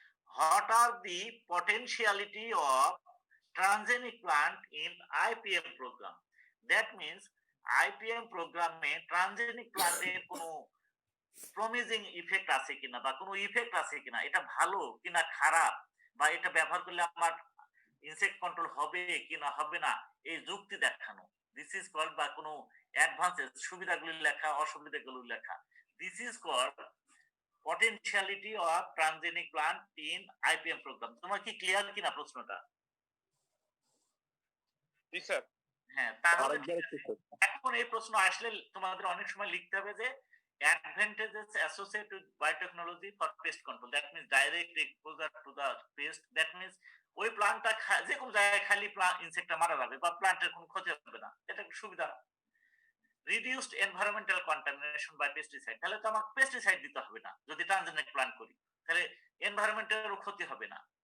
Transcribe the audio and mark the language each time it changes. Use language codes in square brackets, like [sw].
[en] What are the potentiality of transgenic plant in IPM program? That means [bn] IPM প্রোগ্রামে transgenic প্ল্যান্টের কোনো promising effect আছে কিনা বা কোনো ইফেক্ট আছে কিনা, এটা ভালো কিনা খারাপ, বা এটা ব্যবহার করলে আমার ইনসেক্ট কন্ট্রোল হবে কিনা হবে না, এই যুক্তি দেখানো। [en] this is called, [bn] বা কোনো অ্যাডভান্সেস সুবিধাগুলি লেখা, অসুবিধাগুলি লেখা। [en] This is called potentiality of transgenic plant in IPM program. [bn] তোমার কি ক্লিয়ার কিনা প্রশ্নটা? জি স্যার। হ্যাঁ, তাহলে এখন এই প্রশ্ন আসলে তোমাদের অনেক সময় লিখতে হবে যে [en] advantages associated with biotechnology for pest control. That means direct exposure to the pest. That means [bn] ওই প্লান্টটা যে কোনো জায়গায় খালি ইনসেক্টটা মারা যাবে বা প্লান্টের কোনো ক্ষতি হবে না, এটা একটা সুবিধা। [en] reduced environmental contamination by pesticide, [bn] তাহলে তো আমাকে পেস্টিসাইড দিতে হবে না যদি ট্রানজেনিক প্ল্যান্ট করি, তাহলে এনভায়রনমেন্টেরও ক্ষতি হবে না।